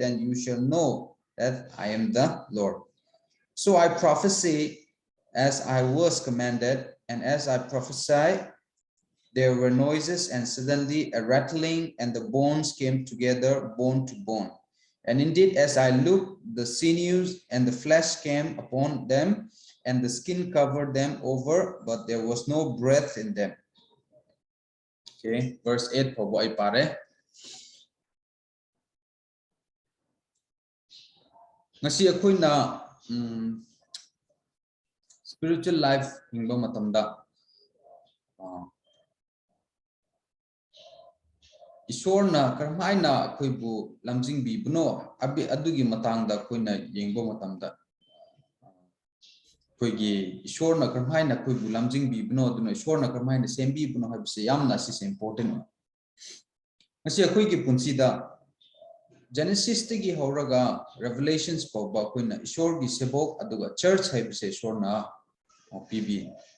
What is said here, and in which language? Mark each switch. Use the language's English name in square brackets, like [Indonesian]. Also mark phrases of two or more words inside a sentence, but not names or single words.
[English] Then you shall know that I am the Lord. So I prophesy as I was commanded, and as I prophesied, there were noises, and suddenly a rattling, and the bones came together, bone to bone. And indeed, as I looked, the sinews and the flesh came upon them, and the skin covered them over, but there was no breath in them. Okay, verse 8 for boy pare. [Manipuri] Ngasi akoy na [English] spiritual life [Manipuri] hingba matamda Ishorna karmaina akoybu lamjingbi buno abi adugi matangda koina yengbo matamda koigi ishorna karmaina koybu lamjingbi buno duno ishorna karmaina sembi buno habse yamna sis important ngasi akoigi punsida Genesis tigi horaga Revelations pawba koina ishor gi sebok aduga church habse ishorna pibi